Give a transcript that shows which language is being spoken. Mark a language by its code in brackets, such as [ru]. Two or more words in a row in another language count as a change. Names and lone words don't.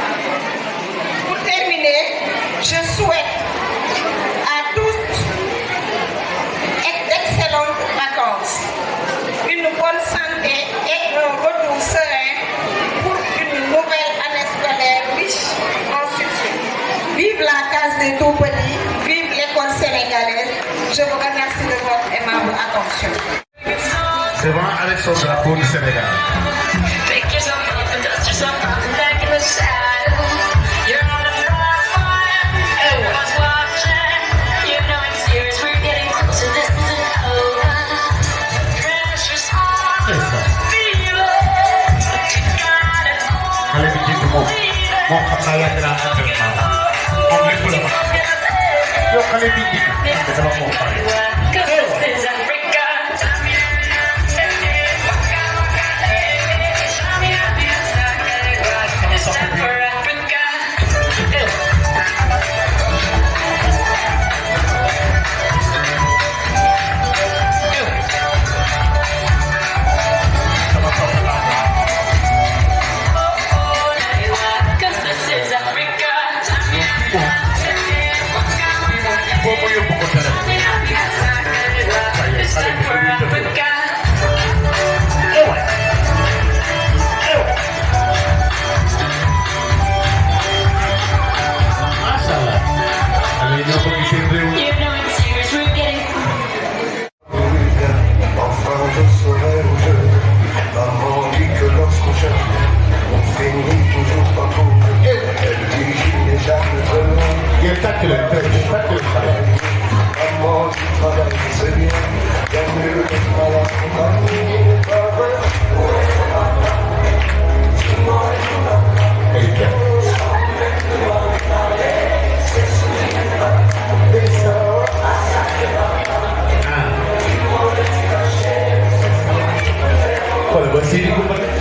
[fr] Pour terminer, je souhaite à tous d'excellentes vacances, une bonne santé et un retour serein pour une nouvelle année scolaire riche en succès. Vive la case des tout-petits, vive l'école sénégalaise. Je vous remercie de votre aimable attention. C'est bon avec son drapeau du Sénégal. [en] Pick yourself up and dust yourself off and back in the saddle. You're on a fire, everyone's watching. You know it's serious, we're getting closer, this isn't over. Pressure's on, feel it, but you got it all. [wo] Xale bi jiitu moom xam naa yàgg naa entraînement moom lépp la ma yow xale bi jiitu man de dama koo pare. [en] Cause this is Africa. It's time for Africa. Cause this is Africa. [wo] Boobu yóbbu ko téléphone. [en] It's time for Africa. [ar] ما شاء الله. [wo] Xale yi ñoo bëgg seen réew. [en] You know it's serious, we're getting [fr] Enfin je serai au jeu. Maman dit que lorsqu'on cherche, on finit toujours par trouver. Elle dit qu'il n'est jamais trop loin. [wo] Ngeen tàcc leen tàcc leen xale. [fr] Maman du travail, c'est bien. Bien mieux d'être mal accompagné. Pas vrai. [wo] Ay kenn. Xoolal ba Sidi Koumba.